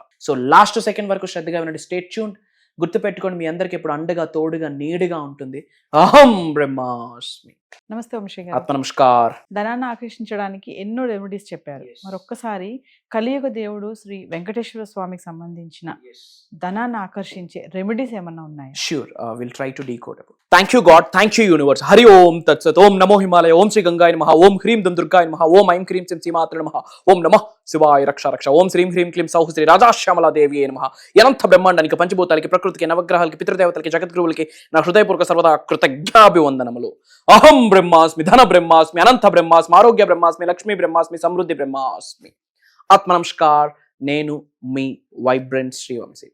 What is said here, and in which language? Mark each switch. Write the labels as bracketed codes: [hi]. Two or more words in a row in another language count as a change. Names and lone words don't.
[te] సో [en] last second [te] వరకు శ్రద్ధగా వినండి, [en] stay tuned. [te] గుర్తుపెట్టుకోండి, మీ అందరికి ఇప్పుడు అండగా, తోడుగా, నీడుగా ఉంటుంది [sa] అహం బ్రహ్మాస్మి. [te] నమస్తే వంశీ గారు. ఆత్మ నమస్కార్. ధనాన్ని ఆకర్షించడానికి ఎన్నో రెమెడీస్ చెప్పారు. మరొక్కసారి కలియుగ దేవుడు శ్రీ వెంకటేశ్వర స్వామికి సంబంధించిన ధనాన్ని ఆకర్షించే రెమెడీస్ ఏమన్నా ఉన్నాయా? [en] Sure, we'll try to decode it. Thank you God, thank you universe. [sa] हरि ॐ तत् सत्। ॐ नमो हिमालय। ॐ श्री गङ्गाय नमः. ॐ ह्रीं दं दुर्गाय नमः। ॐ ऐं क्रीं सिं सिमात्र नमः। ॐ नमः शिवाय रक्ष रक्ष. ॐ श्रीं ह्रीं क्लीं सौः श्री राज श्यामला देवी नमः. [te] అనంత బ్రహ్మాండానికి, పంచభూతాలకి, ప్రకృతికి, నవగ్రహాలకి, పితృదేవతలకి, జగద్గురువులకి నా హృదయపూర్వక సర్వదా కృతజ్ఞాభివందనములు. [sa] అహం బ్రహ్మాస్మి, ధన బ్రహ్మాస్మి, అనంత బ్రహ్మాస్మి, ఆరోగ్య బ్రహ్మాస్మి, లక్ష్మీ బ్రహ్మాస్మి, సమృద్ధి బ్రహ్మాస్మి. [te] ఆత్మ నమస్కార్. నేను మీ వైబ్రెంట్ శ్రీవంశీ.